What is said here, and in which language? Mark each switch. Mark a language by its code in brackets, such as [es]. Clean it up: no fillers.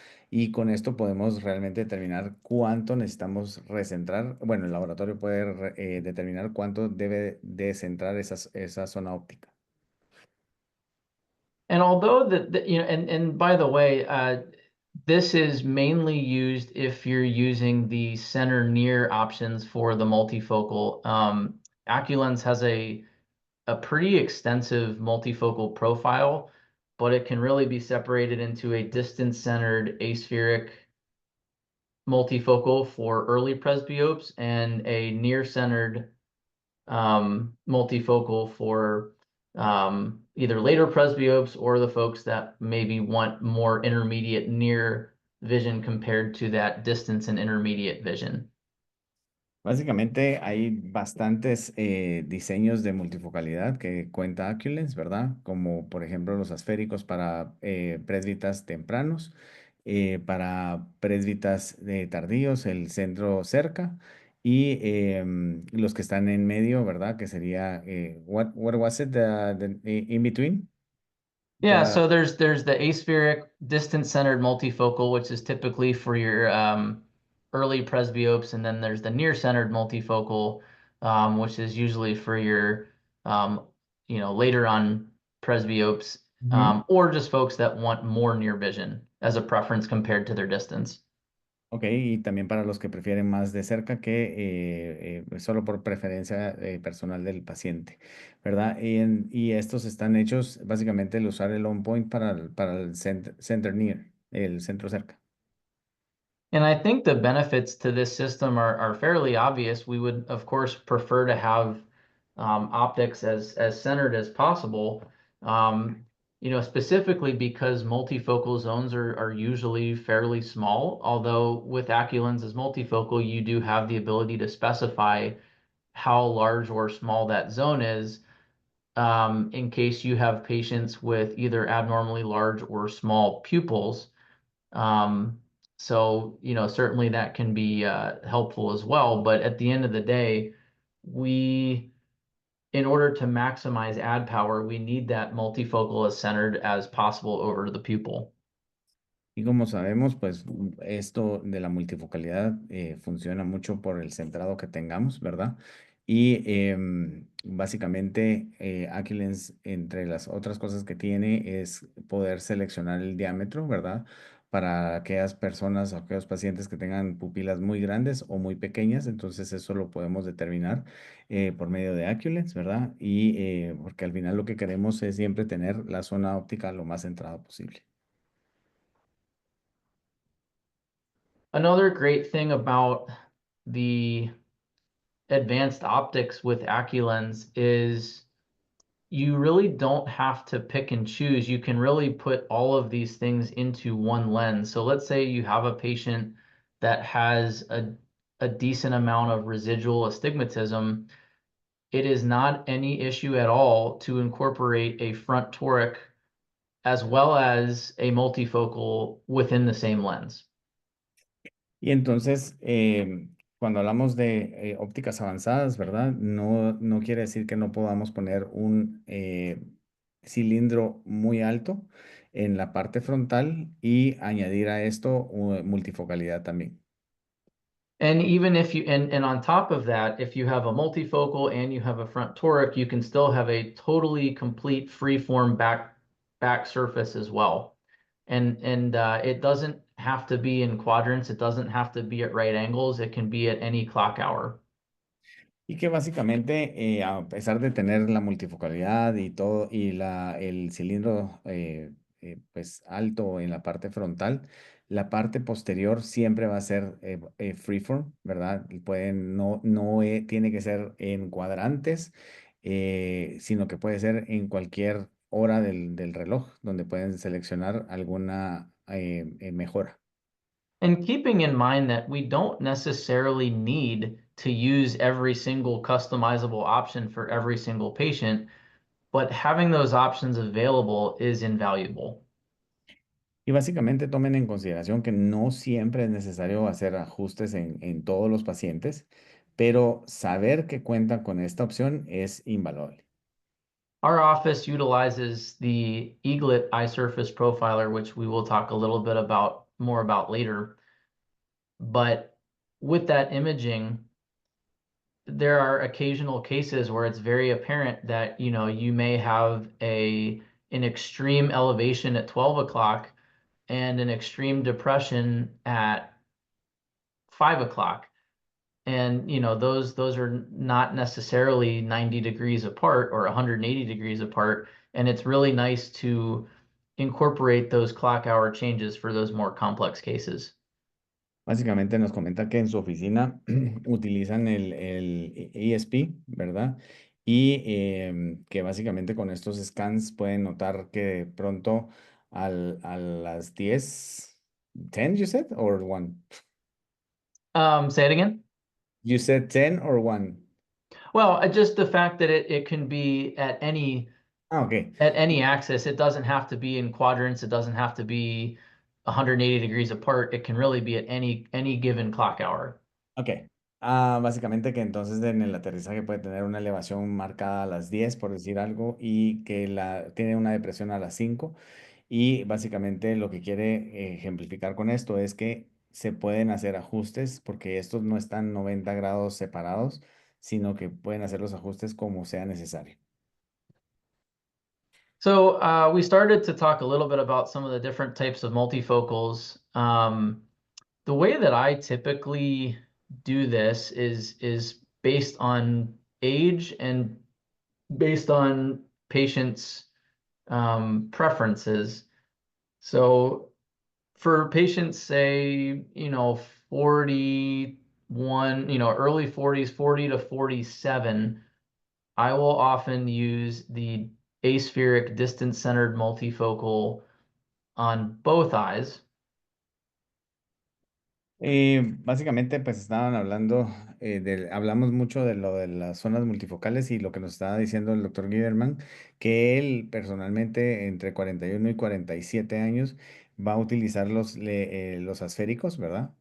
[es] Y con esto podemos realmente determinar cuánto necesitamos recentrar. Bueno, el laboratorio puede determinar cuánto debe de centrar esa zona óptica. [en] And although and by the way, this is mainly used if you're using the center near options for the multifocal. Aculens has a pretty extensive multifocal profile, but it can really be separated into a distance-centered aspheric multifocal for early presbyopes and a near-centered multifocal for either later presbyopes or the folks that maybe want more intermediate near vision compared to that distance and intermediate vision. [es] Básicamente hay bastantes diseños de multifocalidad que cuenta Aculens, ¿verdad? Como por ejemplo los asféricos para presbitas tempranos, para presbitas tardíos, el centro cerca, y los que están en medio, ¿verdad? Que sería, [en] what was it, in between? Yeah, The- so there's the aspheric distance-centered multifocal, which is typically for your early presbyopes, and then there's the near-centered multifocal, which is usually for your later on presbyopes, or just folks that want more near vision as a preference compared to their distance. [es] Ok, y también para los que prefieren más de cerca que solo por preferencia personal del paciente, ¿verdad? Y estos están hechos básicamente el usar el on point para el center near, el centro cerca. [en] And I think the benefits to this system are fairly obvious. We would, of course, prefer to have optics as centered as possible. Specifically because multifocal zones are usually fairly small. Although with Aculens as multifocal, you do have the ability to specify how large or small that zone is, in case you have patients with either abnormally large or small pupils. So, certainly that can be helpful as well. But at the end of the day, in order to maximize ad power, we need that multifocal as centered as possible over the pupil. [es] Y como sabemos, pues esto de la multifocalidad funciona mucho por el centrado que tengamos, ¿verdad? Y básicamente Aculens, entre las otras cosas que tiene, es poder seleccionar el diámetro, ¿verdad? Para aquellas personas o aquellos pacientes que tengan pupilas muy grandes o muy pequeñas, entonces eso lo podemos determinar por medio de Aculens, ¿verdad? Y porque al final lo que queremos es siempre tener la zona óptica lo más centrada posible. [en] Another great thing about the advanced optics with Aculens is you really don't have to pick and choose. You can really put all of these things into one lens. So let's say you have a patient that has a decent amount of residual astigmatism. It is not any issue at all to incorporate a front toric as well as a multifocal within the same lens. [es] Y entonces, cuando hablamos de ópticas avanzadas, ¿verdad? No quiere decir que no podamos poner un cilindro muy alto en la parte frontal y añadir a esto multifocalidad también. [en] And even if you and on top of that, if you have a multifocal and you have a front toric, you can still have a totally complete freeform back surface as well. And it doesn't have to be in quadrants. It doesn't have to be at right angles. It can be at any clock hour. [es] Y que básicamente, a pesar de tener la multifocalidad y todo, y el cilindro pues alto en la parte frontal. La parte posterior siempre va a ser freeform, ¿verdad? Y pueden, no tiene que ser en cuadrantes, sino que puede ser en cualquier hora del reloj, donde pueden seleccionar alguna mejora. [en] And keeping in mind that we don't necessarily need to use every single customizable option for every single patient, but having those options available is invaluable. [es] Y básicamente tomen en consideración que no siempre es necesario hacer ajustes en todos los pacientes, pero saber que cuentan con esta opción es invaluable. [en] Our office utilizes the Eaglet eye surface profiler, which we will talk a little bit about more about later. But with that imaging, there are occasional cases where it's very apparent that, you know, you may have an extreme elevation at 12 o'clock and an extreme depression at 5 o'clock. And, you know, those are not necessarily 90 degrees apart or 180 degrees apart. And it's really nice to incorporate those clock hour changes for those more complex cases. [es] Básicamente nos comenta que en su oficina utilizan el ESP, ¿verdad? Y que básicamente con estos scans pueden notar que de pronto a las 10, 10 [en] you said, or 1? Say it again. You said 10 or 1? Well, just the fact that it can be Ah, ok. at any axis. It doesn't have to be in quadrants. It doesn't have to be 180 degrees apart. It can really be at any given clock hour. Ok. [es] Básicamente que entonces en el aterrizaje puede tener una elevación marcada a las 10, por decir algo, y que tiene una depresión a las 5. Y básicamente lo que quiere ejemplificar con esto es que se pueden hacer ajustes porque estos no están 90 grados separados, sino que pueden hacer los ajustes como sea necesario. [en] So we started to talk a little bit about some of the different types of multifocals. The way that I typically do this is based on age and based on patients' preferences. So for patients, say, you know, 41, you know, early 40s, 40 to 47, I will often use the aspheric distance-centered multifocal on both eyes. [es] Básicamente, pues estaban hablando, hablamos mucho de lo de las zonas multifocales y lo que nos estaba diciendo el doctor Giderman, que él personalmente entre 41 y 47 años va a utilizar los asféricos, ¿verdad?